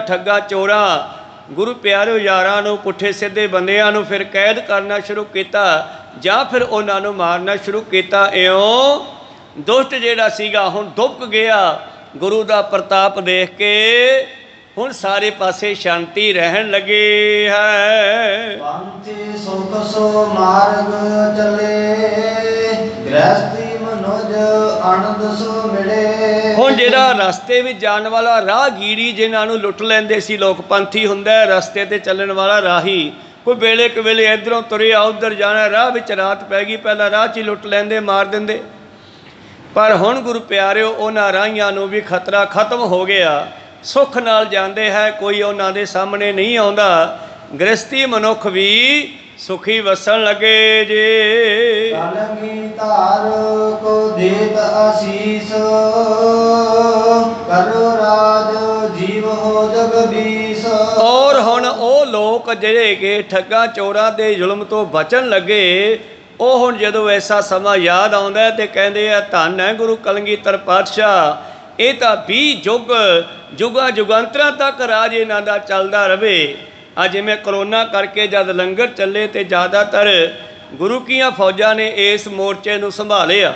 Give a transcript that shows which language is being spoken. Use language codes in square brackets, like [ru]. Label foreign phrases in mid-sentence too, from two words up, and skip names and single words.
[pa] ਠੱਗਾਂ ਚੋਰਾਂ ਗੁਰੂ ਪਿਆਰੇ ਯਾਰਾਂ ਨੂੰ, ਪੁੱਠੇ ਸਿੱਧੇ ਬੰਦਿਆਂ ਨੂੰ ਫਿਰ ਕੈਦ ਕਰਨਾ ਸ਼ੁਰੂ ਕੀਤਾ, ਜਾਂ ਫਿਰ ਉਹਨਾਂ ਨੂੰ ਮਾਰਨਾ ਸ਼ੁਰੂ ਕੀਤਾ। ਇਉਂ ਦੁਸ਼ਟ ਜਿਹੜਾ ਸੀਗਾ ਹੁਣ ਦੁਬਕ ਗਿਆ। ਗੁਰੂ ਦਾ ਪ੍ਰਤਾਪ ਦੇਖ ਕੇ ਹੁਣ ਸਾਰੇ ਪਾਸੇ ਸ਼ਾਂਤੀ ਰਹਿਣ ਲੱਗੇ ਹੈ। [bra] पंथी सुख सो मार्ग चले, गृहस्थी मनुज आनंद सो मिले। [pa] ਹੁਣ ਜਿਹੜਾ ਰਸਤੇ ਵਿਚ ਜਾਣ ਵਾਲਾ ਰਾਹਗੀਰੀ ਜਿਨ੍ਹਾਂ ਨੂੰ ਲੁੱਟ ਲੈਂਦੇ ਸੀ ਲੋਕ, ਪੰਥੀ ਹੁੰਦਾ ਹੈ ਰਸਤੇ ਤੇ ਚੱਲਣ ਵਾਲਾ ਰਾਹੀ। ਕੋਈ ਵੇਲੇ ਕ ਵੇਲੇ ਇਧਰੋਂ ਤੁਰਿਆ ਉਧਰ ਜਾਣਾ, ਰਾਹ ਵਿਚ ਰਾਤ ਪੈ ਗਈ, ਪਹਿਲਾਂ ਰਾਹ ਚ ਹੀ ਲੁੱਟ ਲੈਂਦੇ ਮਾਰ ਦਿੰਦੇ। ਪਰ ਹੁਣ ਗੁਰੂ ਪਿਆਰਿਓ ਉਹਨਾਂ ਰਾਹੀਆਂ ਨੂੰ ਭੀ ਖ਼ਤਰਾ ਖ਼ਤਮ ਹੋ ਗਿਆ। ਸੁਖ ਨਾਲ ਜਾਂਦੇ ਹੈ, ਕੋਈ ਉਹਨਾਂ ਦੇ ਸਾਹਮਣੇ ਨਹੀਂ ਆਉਂਦਾ। ਗ੍ਰਿਹਸਤੀ ਮਨੁੱਖ ਭੀ ਸੁਖੀ ਵੱਸਣ ਲੱਗੇ ਜੇ। [bra] कलगी धार को देत आशीष, करो राज जीव हो जगदीश। [pa] और हुण ਉਹ ਲੋਕ ਜਿਹੜੇ ਕਿ ਠੱਗਾਂ ਚੋਰਾਂ ਦੇ ਜ਼ੁਲਮ ਤੋਂ ਬਚਣ ਲੱਗੇ, ਉਹ ਹੁਣ ਜਦੋਂ ਐਸਾ ਸਮਾਂ ਯਾਦ ਆਉਂਦਾ ਤੇ ਕਹਿੰਦੇ ਆ ਧੰਨ ਹੈ ਗੁਰੂ ਕਲਗੀਧਰ ਪਾਤਸ਼ਾਹ, ਇਹ ਤਾਂ 20 ਯੁੱਗ ਯੁਗਾਂ ਯੁਗਾਂਤਰਾਂ ਤੱਕ ਰਾਜ ਇਹਨਾਂ ਦਾ ਚੱਲਦਾ ਰਵੇ। ਅੱਜ ਜਿਵੇਂ ਕਰੋਨਾ ਕਰਕੇ ਜਦ ਲੰਗਰ ਚੱਲੇ ਤੇ ਜ਼ਿਆਦਾਤਰ ਗੁਰੂ ਕੀਆਂ ਫੌਜਾਂ ਨੇ ਇਸ ਮੋਰਚੇ ਨੂੰ ਸੰਭਾਲਿਆ।